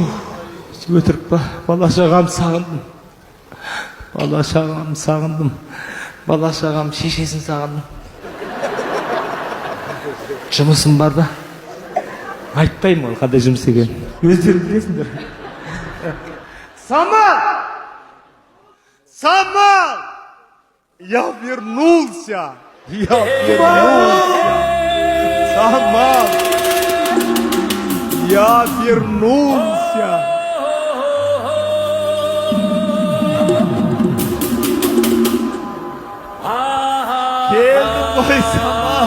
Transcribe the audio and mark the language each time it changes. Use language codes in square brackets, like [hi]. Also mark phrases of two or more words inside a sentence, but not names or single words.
[kk] Өтірік па, бала-шағам сағындым. Бала-шағам шешесін сағындым. Жұмысым бар да. Айтпаймын ол қандай жұмыс екен. Өздерің білесіңдер. Самал! [ru] Я вернулся! Самал! Я вернулся! [kk] Келдім ғой, Самал!